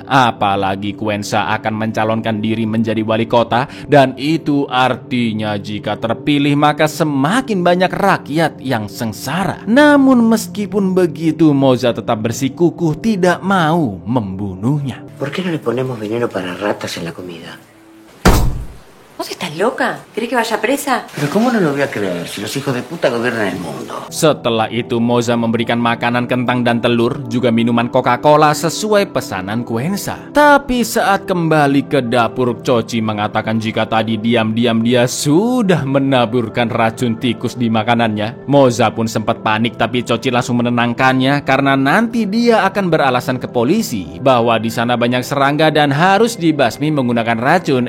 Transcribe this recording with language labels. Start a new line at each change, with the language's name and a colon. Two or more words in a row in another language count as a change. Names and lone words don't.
Indonesian: Apalagi Quensa akan mencalonkan diri menjadi wali kota dan itu artinya jika terpilih maka semakin banyak rakyat yang sengsara. Namun meskipun begitu Moza tetap bersikukuh tidak mau membunuhnya.
Spanish: ¿Por qué no le ponemos veneno para ratas en la comida? ¿Vos estás loca? ¿Querés que vaya presa? Pero ¿cómo no lo voy a creer si los hijos de puta gobiernan el mundo?
Indonesian: Setelah itu Moza memberikan makanan kentang dan telur, juga minuman Coca-Cola sesuai pesanan Quensa. Tapi saat kembali ke dapur, Chochi mengatakan jika tadi diam-diam dia sudah menaburkan racun tikus di makanannya. Moza pun sempat panik tapi Chochi langsung menenangkannya karena nanti dia akan beralasan ke polisi bahwa di sana banyak serangga dan harus dibasmi menggunakan racun.